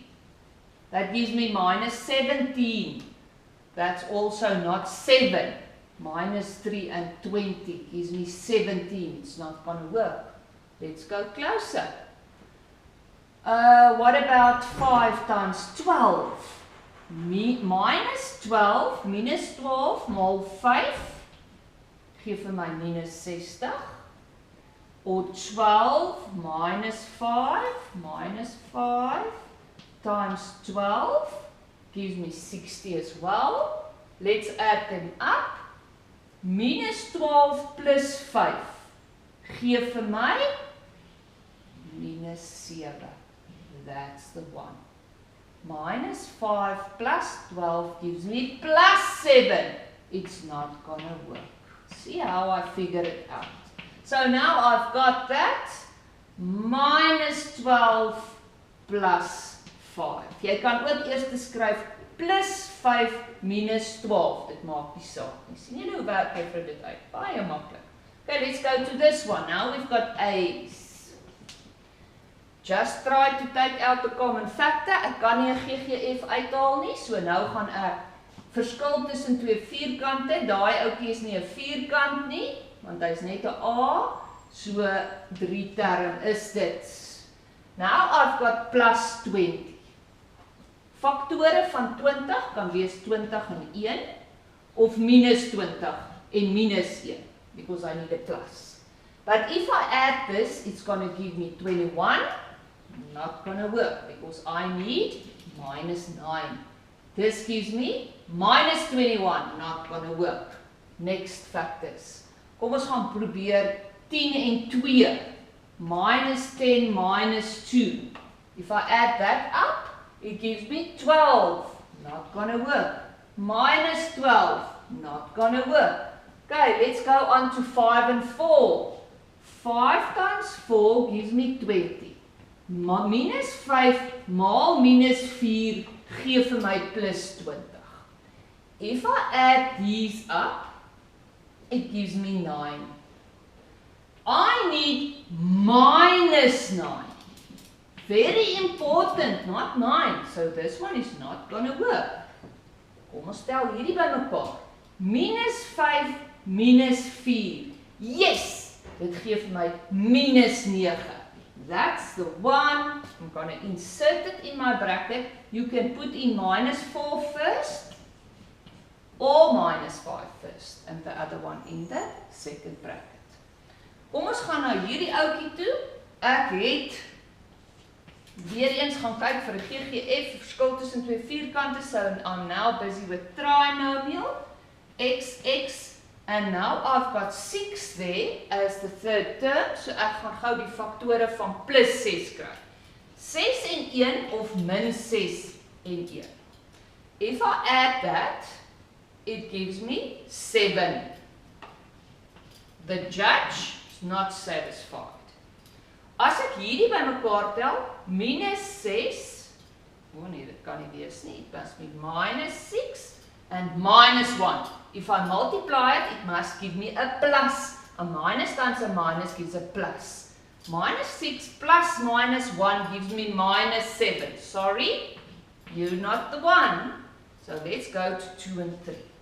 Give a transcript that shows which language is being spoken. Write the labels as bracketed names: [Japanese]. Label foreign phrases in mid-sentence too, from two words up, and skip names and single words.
[English] That gives me minus 17. That's also not 7. Minus 3 and 20 gives me 17. It's not going to work. Let's go closer. What about 5 times 12? [Afrikaans] Minus 12, minus 12 mal 5. Geef vir my minus 60. [English] Or 12 minus 5 times 12 gives me 60 as well. Let's add them up. Minus 12 plus 5 [Afrikaans] geef vir my [English] minus 7. That's the one. Minus 5 plus 12 gives me plus 7. It's not going to work. See how I figured it out. So now I've got that. Minus 12 plus 5. [Afrikaans] Jy kan ook eers skryf plus 5 minus 12. Dit maak die saak nie. Sien jy hoe werk jy vir dit uit? Baie maklik. [English] Okay, let's go to this one. Now we've got A's. Just try to take out the common factor. [Afrikaans] Ek kan nie 'n GGF uithaal nie, so nou gaan ek verskil tussen twee vierkante. Daai ouetjie is nie 'n vierkant nie, want hy's net 'n A. So 3 term is dit. [English] Now I've got plus 20. [Afrikaans] Faktore van 20 kan wees 20 en 1 of minus 20 en minus 1 [English] because I need a plus. But if I add this, it's going to give me 21. Not going to work because I need minus 9. This gives me minus 21. Not going to work. Next factors. [Afrikaans] Kom ons gaan probeer 10 en 2. Minus 10 minus 2. [English] If I add that up, it gives me 12. Not going to work. Minus 12. Not going to work. Okay, let's go on to 5 and 4. 5 times 4 gives me 20. [Afrikaans] Minus 5 maal minus 4 gee vir my plus 20. [English] If I add these up, it gives me 9. I need minus 9. Very important, not 9. So this one is not going to work. [Afrikaans] Kom ons stel hierdie bymekaar. Minus 5 minus 4. Yes! Dit gee vir my minus 9. [English] That's the one. I'm going to insert it in my bracket. You can put in minus 4 first or minus 5 first and the other one in the second bracket. [Afrikaans] Kom ons gaan nou hierdie ouetjie toe. Ek het weer eens gaan kyk vir 'n GGF, verskil tussen twee vierkante. [English] So I'm now busy with trinomial, x, and now I've got 6 there as the third term. [Afrikaans] So ek gaan gou die faktore van plus 6 kry. 6 en 1 of min 6 en 1. [English] If I add that, it gives me 7. The judge is not satisfied. [Afrikaans] As ek hierdie bymekaar tel, minus 6, nee, dit kan nie wees nie, [English] it must be minus 6 and minus 1. If I multiply it, it must give me a plus. A minus times a minus gives a plus. Minus 6 plus minus 1 gives me minus 7. Sorry, you're not the one. So let's go to 2 and 3.